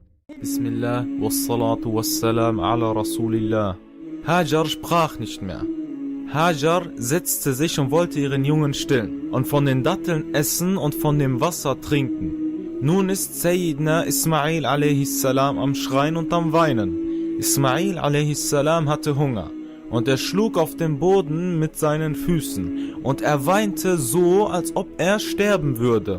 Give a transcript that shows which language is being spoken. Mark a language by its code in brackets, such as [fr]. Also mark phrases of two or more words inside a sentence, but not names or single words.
[ar] بسم الله والصلاة والسلام على رسول الله. [de] Hajar sprach nicht mehr. Hajar setzte sich und wollte ihren Jungen stillen und von den Datteln essen und von dem Wasser trinken. Nun ist Sayyidina Ismail a.s. am Schreien und am Weinen. Ismail a.s. hatte Hunger und er schlug auf den Boden mit seinen Füßen und er weinte so, als ob er sterben würde.